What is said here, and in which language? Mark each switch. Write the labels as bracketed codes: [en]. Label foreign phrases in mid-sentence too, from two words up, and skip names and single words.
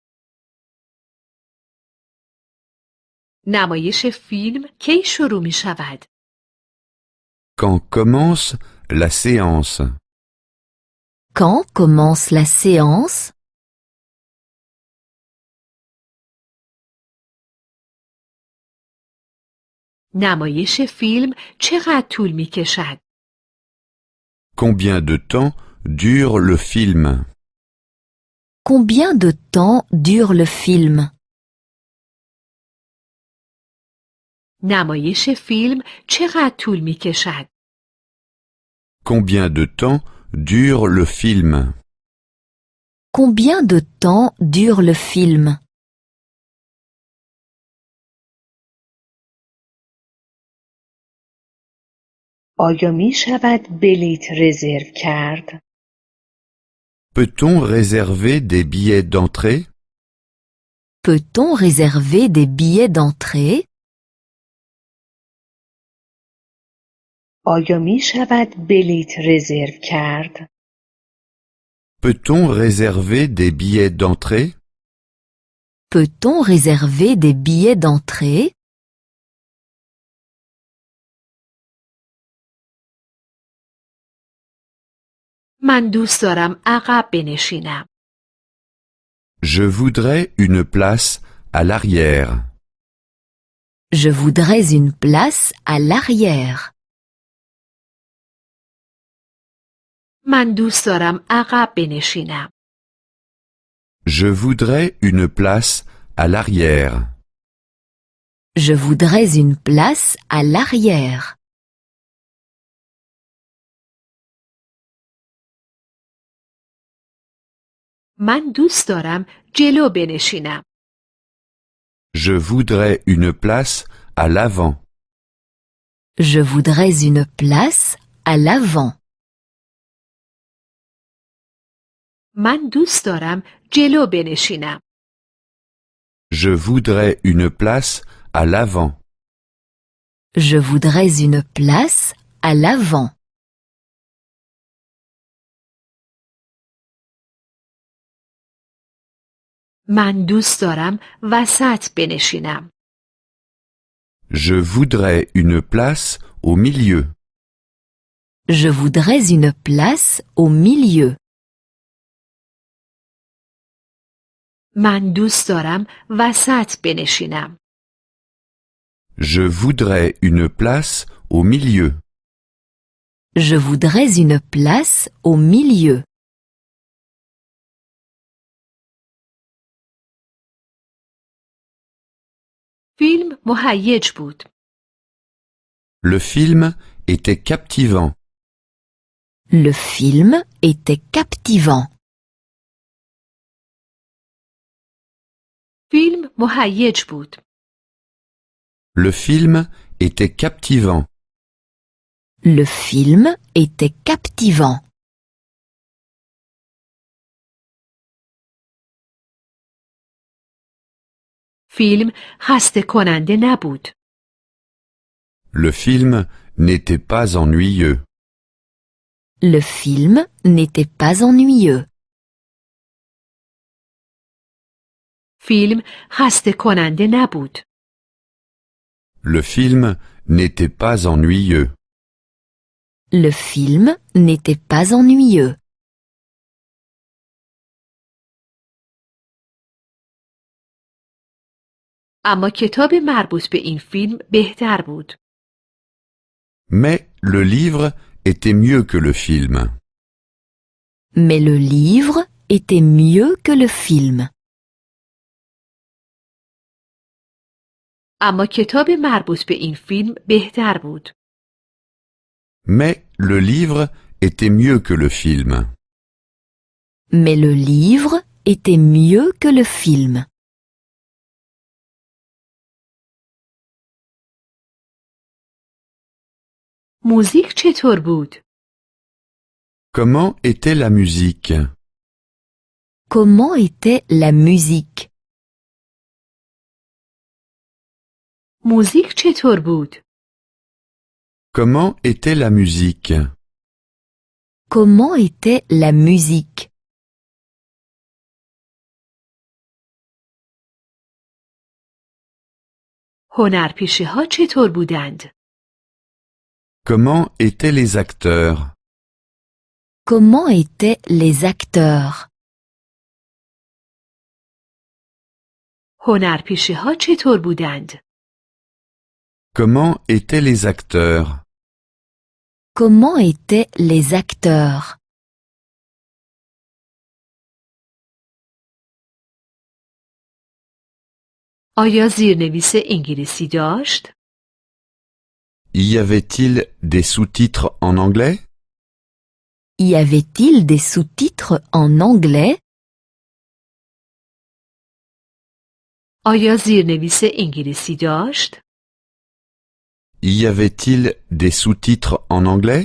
[fa] نمایش فیلم کی شروع می شود؟ [fr] Quand commence la séance? Quand commence la séance? [fa] نمایش فیلم چقدر طول می کشد؟ [fr] Combien de temps dure le film? Combien de temps dure le film? [fa] نمایش فیلم چقدر طول می کشد؟ [fr] Combien de temps dure le film? Combien de temps dure le film? [fa] آیا می شود بلیت رزرو کرد؟ [fr] Peut-on réserver des billets d'entrée? Peut-on réserver des billets d'entrée? [fa] آیا می شود بلیت رزرو کرد؟ [fr] Peut-on réserver des billets d'entrée? Peut-on réserver des billets d'entrée? [fa] من دوست دارم عقب بنشینم. [fr] Je voudrais une place à l'arrière. Je voudrais une place à l'arrière. [fa] من دوست دارم عقب بنشینم. [fr] Je voudrais une place à l'arrière. Je voudrais une place à l'arrière. [fa] من دوست دارم جلو بنشینم. [fr] Je voudrais une place à l'avant. Je voudrais une place à l'avant. [fa] من دوست دارم جلو بنشینم. [fr] Je voudrais une place à l'avant. Je voudrais une place à l'avant. [fa] من دوست دارم وسط بنشینم. [fr] Je voudrais une place au milieu. Je voudrais une place au milieu. [fa] من دوست دارم وسط بنشینم. [fr] Je voudrais une place au milieu. Je voudrais une place au milieu. [fa] فیلم مهیج بود. [fr] Le film était captivant. Le film était captivant. [fa] فیلم مهیج بود. [fr] Le film était captivant. Le film était captivant. [fa] فیلم خسته کننده نبود. [fr] Le film n'était pas ennuyeux. Le film n'était pas ennuyeux. [fa] فیلم خسته کننده نبود. [fr] Le film n'était pas ennuyeux. Le film n'était pas ennuyeux. [fa] اما کتاب مربوط به این فیلم بهتر بود. [fr] Mais le livre était mieux que le film. Mais le livre était mieux que le film. [fa] اما کتاب مربوط به این فیلم بهتر بود. [fr] Mais le livre était mieux que le film. Mais le livre était mieux que le film. [fa] موزیک چطور بود؟ [fr] Comment était la musique? Comment était la musique? [fa] موزیک چطور بود؟ [fr] Comment était la musique? Comment était la musique? [fa] هنرپیشه ها چطور بودند؟ [fr] Comment étaient les acteurs? Comment étaient les acteurs? [fa] هنرپیشه ها چطور بودند؟ [fr] Comment étaient les acteurs? Comment étaient les acteurs? [fa] آیا زیرنویس انگلیسی داشت؟ [fr] Y avait-il des sous-titres en anglais? Y avait-il des sous-titres en anglais? [fa] آیا زیرنویس انگلیسی داشت؟ [fr] Y avait-il des sous-titres en anglais?